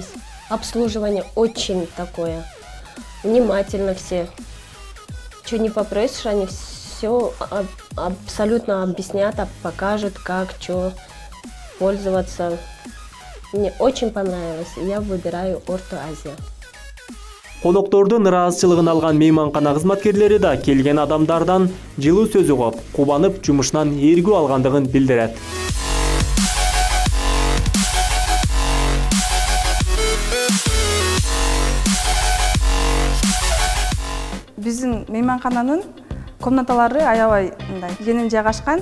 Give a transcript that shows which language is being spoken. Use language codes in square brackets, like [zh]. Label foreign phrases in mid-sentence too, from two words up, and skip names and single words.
[ru] Обслуживание очень такое, внимательно все. Что не попросишь, они все абсолютно объяснят, покажут, как, что пользоваться. Мне очень понравилось, и я выбираю Орто Азия. [ky] Коноктордун ыраазычылыгын алган мейманкана кызматкерлери да келген адамдардан жылуу сөз угуп, кубанып жумушунан ээргүү алгандыгын билдирет. Биздин мейманкананын комнаталары аябай мындай кенен жайгашкан.